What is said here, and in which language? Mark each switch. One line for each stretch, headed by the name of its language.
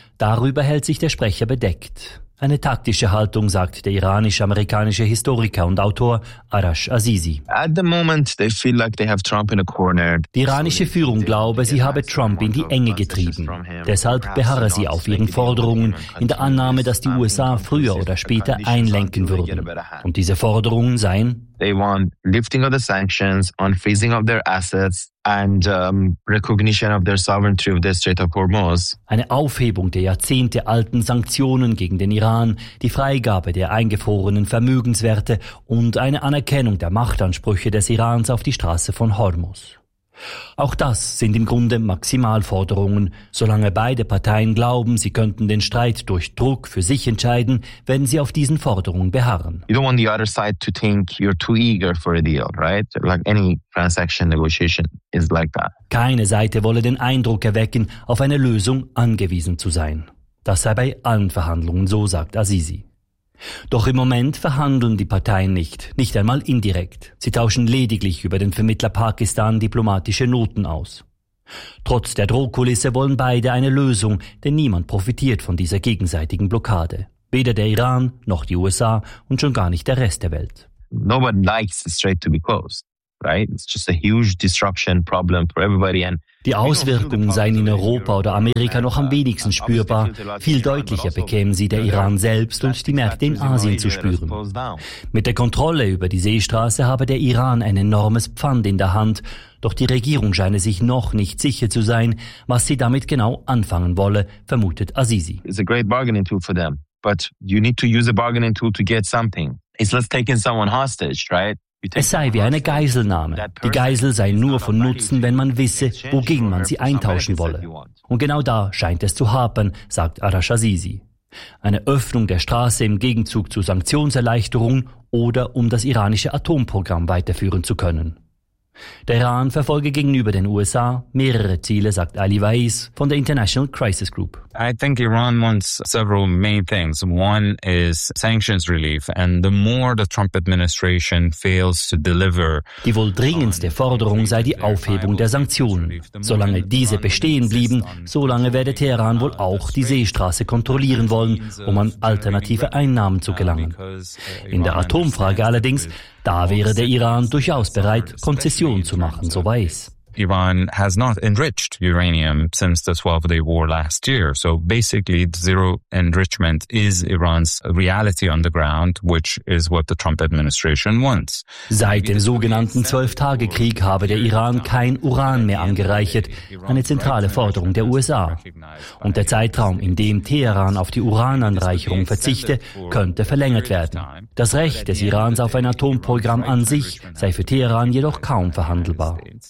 German: Darüber hält sich der Sprecher bedeckt. Eine taktische Haltung, sagt der iranisch-amerikanische Historiker und Autor Arash Azizi. Die iranische Führung glaube, sie habe Trump in die Enge getrieben. Deshalb beharre sie auf ihren Forderungen in der Annahme, dass die USA früher oder später einlenken würden. Und diese Forderungen seien:
English: They want lifting of the sanctions, unfreezing of their assets and recognition of their sovereignty of the Strait of Hormuz.
German: Eine Aufhebung der jahrzehntealten Sanktionen gegen den Iran, die Freigabe der eingefrorenen Vermögenswerte und eine Anerkennung der Machtansprüche des Irans auf die Straße von Hormuz. Auch das sind im Grunde Maximalforderungen. Solange beide Parteien glauben, sie könnten den Streit durch Druck für sich entscheiden, werden sie auf diesen Forderungen beharren.
English: You don't want the other side to think you're too eager for a deal, right? Like any transaction negotiation is like that.
German: Keine Seite wolle den Eindruck erwecken, auf eine Lösung angewiesen zu sein. Das sei bei allen Verhandlungen so, sagt Azizi. Doch im Moment verhandeln die Parteien nicht, nicht einmal indirekt. Sie tauschen lediglich über den Vermittler Pakistan diplomatische Noten aus. Trotz der Drohkulisse wollen beide eine Lösung, denn niemand profitiert von dieser gegenseitigen Blockade. Weder der Iran noch die USA und schon gar nicht der Rest der Welt.
English: Nobody likes the strait to be closed, right? It's just a huge disruption problem for everybody and
German: die Auswirkungen seien in Europa oder Amerika noch am wenigsten spürbar. Viel deutlicher bekämen sie der Iran selbst und die Märkte in Asien zu spüren. Mit der Kontrolle über die Seestraße habe der Iran ein enormes Pfand in der Hand. Doch die Regierung scheine sich noch nicht sicher zu sein, was sie damit genau anfangen wolle, vermutet Azizi.
English: It's a great bargaining tool for them, but you need to use a bargaining tool to get something. It's like taking someone hostage, right?
German: Es sei wie eine Geiselnahme. Die Geisel sei nur von Nutzen, wenn man wisse, wogegen man sie eintauschen wolle. Und genau da scheint es zu hapern, sagt Arash Azizi. Eine Öffnung der Straße im Gegenzug zu Sanktionserleichterungen oder um das iranische Atomprogramm weiterführen zu können. Der Iran verfolge gegenüber den USA mehrere Ziele, sagt Ali Vaiz von der International Crisis Group.
English: I think Iran wants several main things. One is sanctions relief, and the more the Trump administration fails to deliver.
German: Die wohl dringendste Forderung sei die Aufhebung der Sanktionen. Solange diese bestehen blieben, solange werde Teheran wohl auch die Seestraße kontrollieren wollen, um an alternative Einnahmen zu gelangen. In der Atomfrage allerdings, da wäre der Iran durchaus bereit, Konzessionen zu machen, so weiß.
English: Iran has not enriched uranium since the 12-day war last year. So basically, zero enrichment is Iran's reality on the ground, which is what the Trump administration wants.
German: Seit dem sogenannten 12-Tage-Krieg habe der Iran kein Uran mehr angereichert, eine zentrale Forderung der USA. Und der Zeitraum, in dem Teheran auf die Urananreicherung verzichte, könnte verlängert werden. Das Recht des Irans auf ein Atomprogramm an sich sei für Teheran jedoch kaum verhandelbar.